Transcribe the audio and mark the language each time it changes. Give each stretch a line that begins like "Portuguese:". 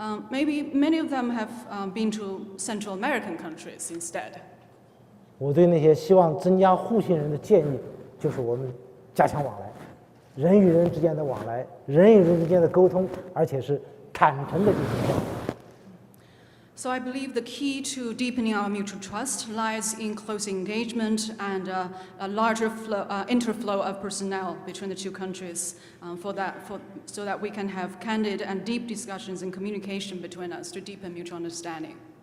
English: Maybe many of them have been to Central American countries instead.
Chinese: 我对那些希望增加互信任的建议，就是我们加强往来，人与人之间的往来，人与人之间的沟通，而且是坦诚的进行交流。
English: So I believe the key to deepening our mutual trust lies in close engagement and a larger interflow of personnel between the two countries so that we can have candid and deep discussions and communication between us to deepen mutual understanding.